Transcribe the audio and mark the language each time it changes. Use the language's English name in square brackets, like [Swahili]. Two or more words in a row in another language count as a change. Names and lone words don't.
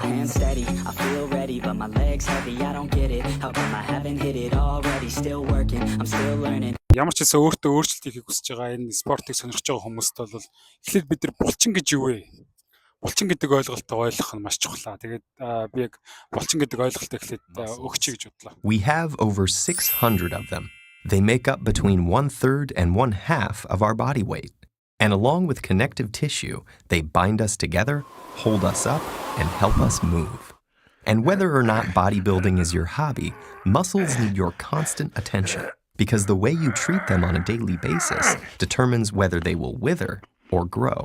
[Mongolian] Ямар ч гэсэн өөртөө өөрчлөлтийг хийх хүсэж байгаа энэ спортыг сонирхож байгаа хүмүүст бол эхлээд бид нар булчин гэж юу вэ? Булчин гэдэг ойлголтоо ойлгох нь маш чухал. Тэгээд би яг булчин гэдэг ойлголтоо эхлээд өгчий гэж бодлоо. [English] We have over 600 of them. They make up between 1/3 and 1/2 of our body weight. And along with connective tissue, they bind us together, hold us up, and help us move. And whether or not bodybuilding is your hobby, muscles need your constant attention because the way you treat them on a daily basis determines whether they will wither or grow.